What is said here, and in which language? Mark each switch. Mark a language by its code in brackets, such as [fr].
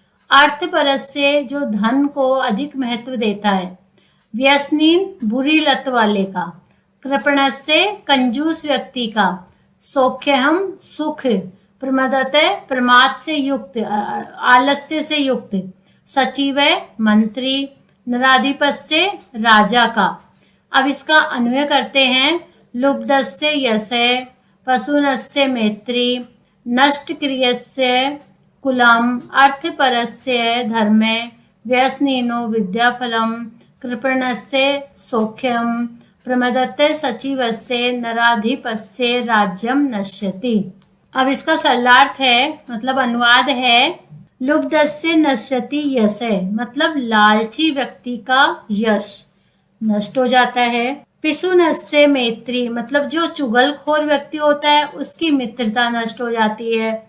[hi] अर्थपरस्य जो धन को अधिक महत्व देता है, व्यसनीन बुरी लत वाले का, कृपणस्य कंजूस व्यक्ति का, सौख्यहम सुख, प्रमदते प्रमाद से युक्त आलस्य से युक्त, सचिव मंत्री, नराधिपस्य राजा का। अब इसका अन्वय करते हैं। [sa] लुब्धस्य यस्य, पशुनस्य मैत्री, नष्ट क्रियस्य कुलम, अर्थपरस्य धर्मे, व्यसनीनो विद्याफलम, कृपणस्य सौख्यम, प्रमदते सचिवस्य नराधिपस्य राज्यम नश्यति। [hi] अब इसका सरलार्थ है, मतलब अनुवाद है। [sa] लुब्धस्य नश्यति यश, [hi] मतलब लालची व्यक्ति का यश नष्ट हो जाता है। [sa] पिशुनस्य मैत्री, [hi] मतलब जो चुगलखोर व्यक्ति होता है उसकी मित्रता नष्ट हो जाती है।